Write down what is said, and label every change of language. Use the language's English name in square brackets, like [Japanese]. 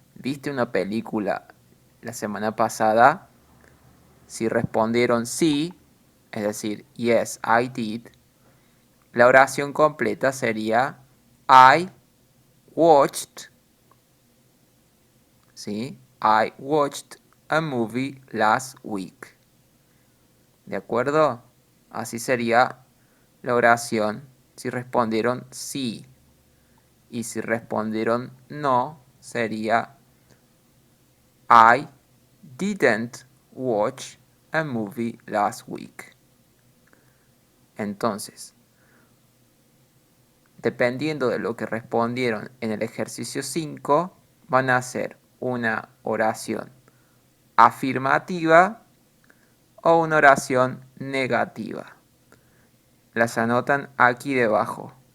[Spanish] ¿Viste una película la semana pasada? Si respondieron sí, es decir, [English] Yes, I did, [Spanish] la oración completa sería [English] I watched, [Spanish] ¿sí? [English] I watched a movie last week. [Spanish] ¿De acuerdo? Así sería la oración si respondieron sí. Y si respondieron no, sería [English] I didn't watch a movie last week. [Spanish] Entonces, dependiendo de lo que respondieron en el ejercicio 5, van a hacer una oración afirmativa o una oración negativa. Las anotan aquí debajo.